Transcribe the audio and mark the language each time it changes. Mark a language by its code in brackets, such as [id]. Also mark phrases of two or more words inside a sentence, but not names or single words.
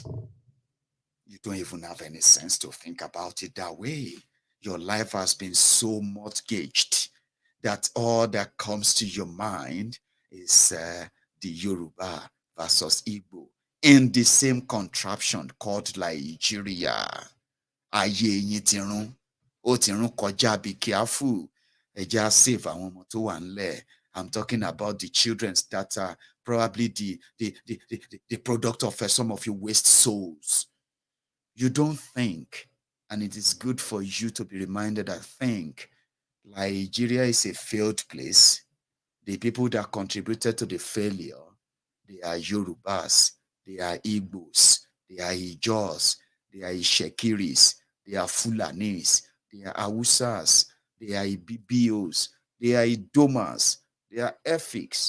[en] You don't even have any sense to think about it that way. Your life has been so mortgaged that all that comes to your mind is the Yoruba versus Igbo in the same contraption called Nigeria. [yo] Ayé yín ti rún, ó ti rún kọjá, [en] be careful. [yo] Ẹ jẹ́ save àwọn ọmọ tó wà ńlẹ̀. [en] I'm talking about the children that are probably the product of some of your waste souls. You don't think, and it is good for you to be reminded that think Nigeria is a failed place. The people that contributed to the failure, they are Yorubas, they are Igbos, they are Ijos, they are Ishekiris, they are Fulanis, they are Awusas, they are Ibibios, they are Idomas, they are Efiks.